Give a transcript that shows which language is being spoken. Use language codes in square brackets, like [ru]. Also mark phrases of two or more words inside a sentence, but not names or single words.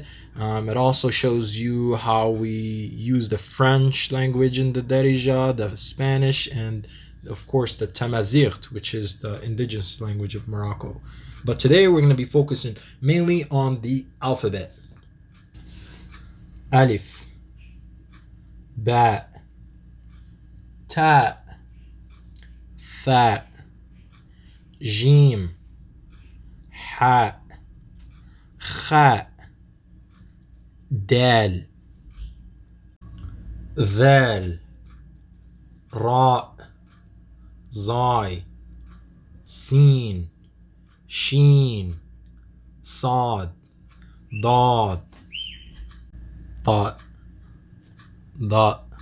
[en] It also shows you how we use the French language in the Darija, the Spanish, and of course the Tamazight, which is the indigenous language of Morocco. But today we're going to be focusing mainly on the alphabet. [ar] Alif, Ba, Ta, Tha, Jim, Ha, Kha, Dal, Val, Ra, Zai, Sin, Sheen, Sad, Dad, Ta, Da,